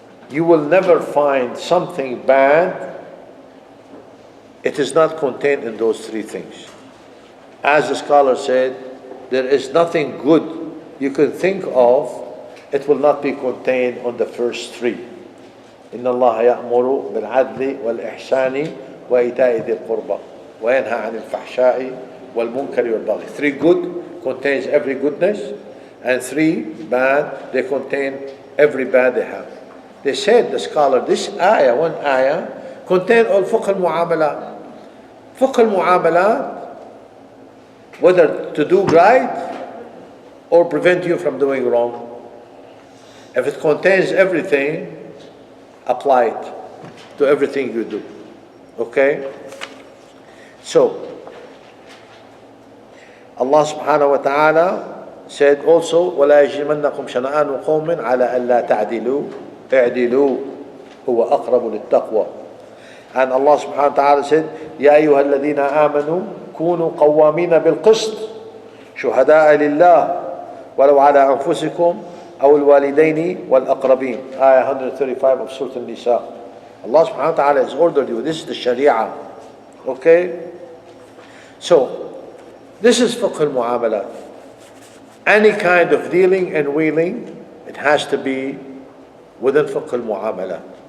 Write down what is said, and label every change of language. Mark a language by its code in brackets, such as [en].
[en] You will never find something bad. It is not contained in those three things. As the scholar said, there is nothing good you can think of. It will not be contained on the first three. [ar] إن الله يأمر بالعدل والإحسان وإيتاء ذي القربى وينهى عن الفحشاء والمنكر والبغي. [en] Three good contains every goodness, and three bad, they contain every bad they have. They said, the scholar, this ayah, one ayah, contain all fiqh al-mu'amalat. Fiqh al-mu'amalat, whether to do right or prevent you from doing wrong. If it contains everything, apply it to everything you do. Okay? So, Allah subhanahu wa ta'ala said also, [ar] وَلَا يَجْرِمَنَّكُمْ شَنَآنُ قَوْمٍ عَلَىٰ أَلَّا تَعْدِلُوا اعْدِلُوا هُوَ أَقْرَبُ لِلتَّقْوَى. [en] And Allah subhanahu wa ta'ala said, [ar] يَا أَيُّهَا الَّذِينَ آمَنُوا كُونُوا قَوَّامِينَ بِالْقِسْطِ شُهَدَاءَ لِلَّهِ وَلَوْ عَلَىٰ أَنفُسِكُمْ أو الوالدين والأقربين. [en] Ayah 135 of Surah An-Nisa. Allah subhanahu wa ta'ala has ordered you. This is the Sharia. Okay? So, this is fiqh al-mu'amalat. Any kind of dealing and wheeling, it has to be within fiqh al-mu'amalat.